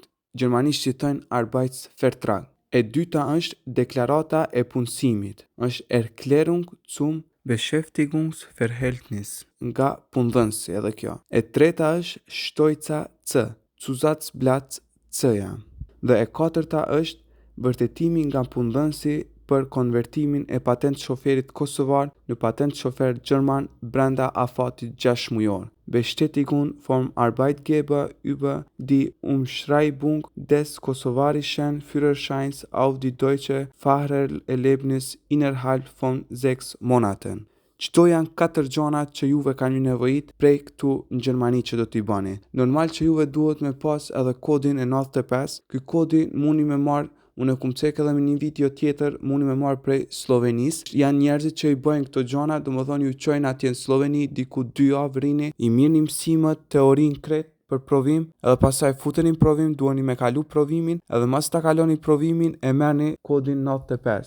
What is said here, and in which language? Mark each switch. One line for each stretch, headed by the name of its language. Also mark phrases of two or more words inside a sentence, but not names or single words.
Albanian: Gjermanisht citojnë Arbeitsvertrag. E dyta është deklarata e punësimit, është
German: Erklärung zum Beschäftigungsverhältnis
Albanian: nga punëdhënësi edhe kjo. E treta është Shtojca C, Zusatzblatt C-ja. Dhe e katërta është vërtetimi nga punëdhënësi për konvertimin e patent shoferit kosovar në patent shofer gjerman brenda afatit 6 mujor.
German: Bestätigung vom Arbeitgeber über die Umschreibung des kosovarischen Führerscheins auf die deutsche Fahrerlaubnis innerhalb von 6 Monaten.
Albanian: Qto janë 4 gjonat që juve kanë një nevojit prej këtu në Gjermani që do t'i bani. Normal që juve duhet me pas edhe kodin e 95, ky kodi muni me marrë. Unë e kum cek edhe me një video tjetër, mundi me marrë prej Slovenis. Janë njerëzit që i bëjnë këto gjona, do më thonë ju qojnë atje në Sloveni, diku 2 javë rini, i mirë një mësimët, teorin kret për provim, edhe pasaj futeni në provim, duheni me kalu provimin, edhe mas ta kaloni provimin e merrni kodin 95.